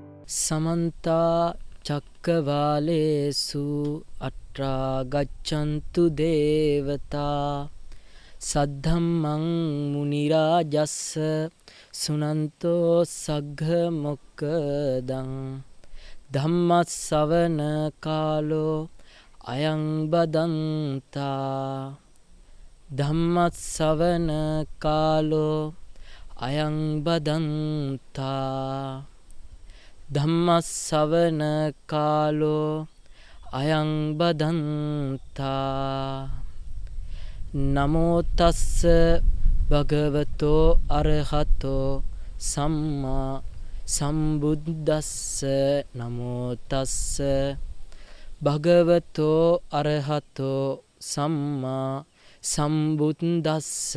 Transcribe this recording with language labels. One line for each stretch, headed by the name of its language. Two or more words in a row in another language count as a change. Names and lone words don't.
Pali: समन्ता चक्कवालेषु अत्रा गच्छन्तु देवता सद्धम्मं मुनिराजस्स सुनन्तो सग्घमोक्खदं धम्मස්සවන කාලෝ අයං බදන්තා ධම්මස්සවන කාලෝ අයං බදන්තා ධම්මස්සවන කාලෝ අයං බදන්තා නමෝ තස්ස භගවතෝ අරහතෝ සම්මා සම්බුද්දස්ස නමෝ තස්ස භගවතෝ අරහතෝ සම්මා සම්බුද්දස්ස